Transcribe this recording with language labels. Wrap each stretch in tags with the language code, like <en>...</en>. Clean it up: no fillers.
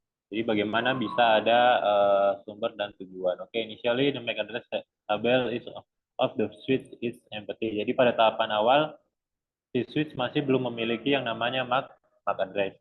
<id>Jadi bagaimana bisa ada sumber dan tujuan.</id> <en>Oke, initially the MAC address table is of the switch is empty.</en> <id>Jadi pada tahapan awal si switch masih belum memiliki yang namanya MAC address.</id>